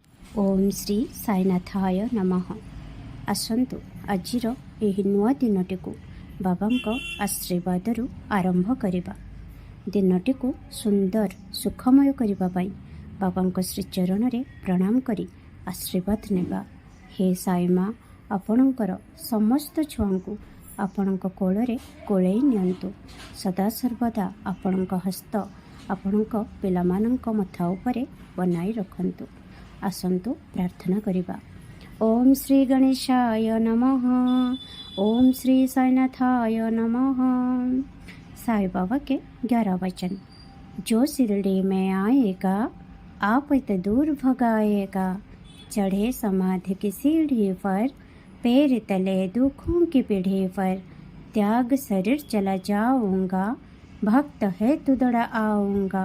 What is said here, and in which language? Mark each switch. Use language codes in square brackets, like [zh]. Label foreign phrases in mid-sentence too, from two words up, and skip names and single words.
[sa] ओम श्री साईनाथाय नमः। [or] ଆସନ୍ତୁ ଆଜିର ଏହି ନୂଆ ଦିନଟି କୁ ବାବାଙ୍କ ଆଶୀର୍ବାଦରୁ ଆରମ୍ଭ କରିବା। ଦିନଟି କୁ ସୁନ୍ଦର ସୁଖମୟ କରିବା ପାଇଁ ବାବାଙ୍କ ଶ୍ରୀଚରଣ ରେ ପ୍ରଣାମ କରି ଆଶୀର୍ବାଦ ନେବା। ହେ ସାଇଁ ମାଁ, ଆପଣଙ୍କର ସମସ୍ତ ଛୁଆଙ୍କୁ ଆପଣଙ୍କ କୋଳରେ କୋଳେଇ ନିଅନ୍ତୁ। ସଦା ସର୍ବଦା ଆପଣଙ୍କ ହସ୍ତ ଆପଣଙ୍କ ପିଲାମାନଙ୍କ ମଥା ଉପରେ ବନାଇ ରଖନ୍ତୁ। ଆସନ୍ତୁ ପ୍ରାର୍ଥନା କରିବା। [sa] ओम श्री गणेशाय नमः। ओम श्री साईनाथाय नमः। [hi] साई बाबा के 11 वचन। जो शिरडी में आएगा आप इत दूर भगाएगा। चढ़े समाधि की सीढ़ी पर, पैर तले दुखों की पीढ़ी पर, त्याग शरीर चला जाऊंगा, भक्त है तू दौड़ा आऊंगा।